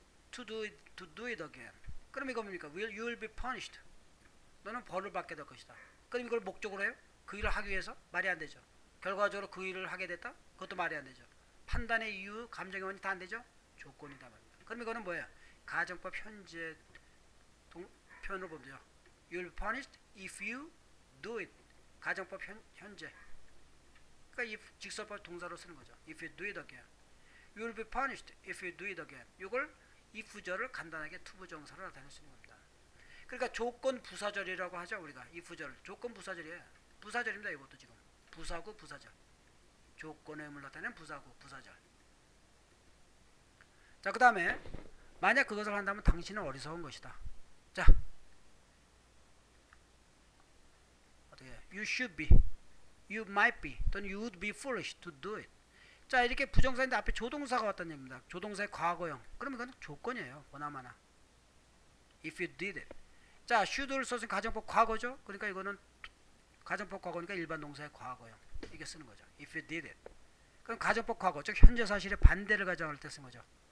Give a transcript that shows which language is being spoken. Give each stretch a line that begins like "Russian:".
English: To do it again.
Korean: 그럼 이거 뭡니까?
English: You will be punished.
Korean: 너는 벌을 받게 될 것이다. 그럼 이걸 목적으로 해요? 그 일을 하기 위해서? 말이 안 되죠. 결과적으로 그 일을 하게 됐다? 그것도 말이 안 되죠. 판단의 이유, 감정의 원인이 다 안 되죠? 조건이다 말입니다. 그럼 이거는 뭐예요? 가정법 현재 표현을 보면 되죠.
English: You will be punished if you do it.
Korean: 가정법 현재. 그러니까 if 직설법 동사로 쓰는 거죠.
English: If you do it again. You will be punished if you do it again.
Korean: 이걸 if절을 간단하게 투부정사로 나타낼 수 있는 겁니다. 그러니까 조건 부사절이라고 하죠. 우리가 if절 조건 부사절이에요. 부사절입니다. 이것도 지금 부사구 부사절. 조건의 의미를 나타내는 부사구 부사절. 자, 그 다음에 만약 그것을 한다면 당신은 어리석은 것이다. 자, 어떻게
English: you should be, you might be,
Korean: 또는
English: you would be foolish to do it.
Korean: 자, 이렇게 부정사인데 앞에 조동사가 왔다는 얘기입니다. 조동사의 과거형. 그럼 이건 조건이에요. 보나마나.
English: If you did it.
Korean: 자, should를 써서 가정법 과거죠. 그러니까 이거는 가정법 과거니까 일반 동사의 과거형. 이게 쓰는 거죠.
English: If you did it.
Korean: 그럼 가정법 과거, 즉 현재 사실의 반대를 가정할 때 쓴 거죠.